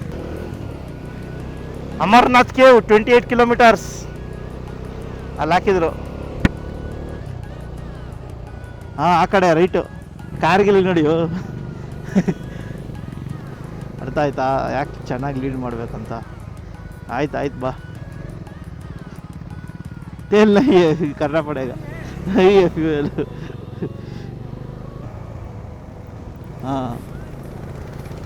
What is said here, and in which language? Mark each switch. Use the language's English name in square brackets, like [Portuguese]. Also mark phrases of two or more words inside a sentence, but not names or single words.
[Kannada] ಅಮರ್ನಾಥ್ಗೆ 28 ಕಿಲೋಮೀಟರ್ಸ್ ಅಲ್ಲಿ ಹಾಕಿದ್ರು. ಆ ಕಡೆ ರೈಟು. ಕಾರ್ಗಿಲ್ ನೋಡಿಯೋ. ಅರ್ಥ ಆಯ್ತಾ ಯಾಕೆ ಚೆನ್ನಾಗಿ ಲೀಡ್ ಮಾಡಬೇಕಂತ? ಆಯ್ತು ಬಾ. [Hindi] तेल नहीं है, करना पड़ेगा. नहीं है फ्यूल. हाँ